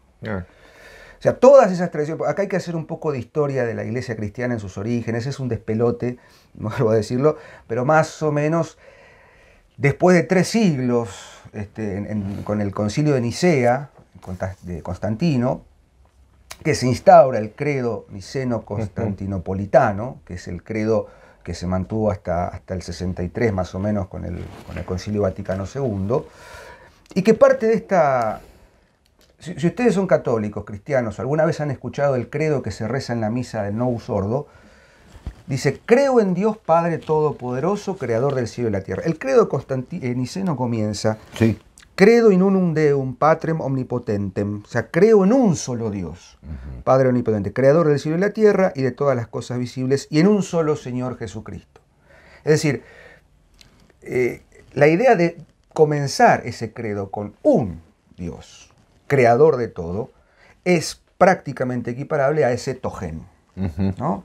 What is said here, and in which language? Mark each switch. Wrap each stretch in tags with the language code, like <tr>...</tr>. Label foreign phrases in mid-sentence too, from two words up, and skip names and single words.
<es>O sea, todas esas tradiciones, acá hay que hacer un poco de historia de la iglesia cristiana en sus orígenes, es un despelote, no vuelvo a decirlo, pero más o menos después de 3 siglos, con el concilio de Nicea, de Constantino, que se instaura el credo niceno-constantinopolitano, que es el credo que se mantuvo hasta el 63 más o menos con el concilio Vaticano II, y que parte de esta... Si ustedes son católicos, cristianos, alguna vez han escuchado el credo que se reza en la misa del Novus Ordo, dice, creo en Dios Padre Todopoderoso, Creador del cielo y la tierra. El credo niceno comienza, sí.</es> <la>Credo in unum Deum, Patrem omnipotentem,</la> <es>o sea, creo en un solo Dios, Padre omnipotente, Creador del cielo y la tierra y de todas las cosas visibles, y en un solo Señor Jesucristo. Es decir, la idea de comenzar ese credo con un Dios, creador de todo, es prácticamente equiparable a ese togen, ¿no?</es>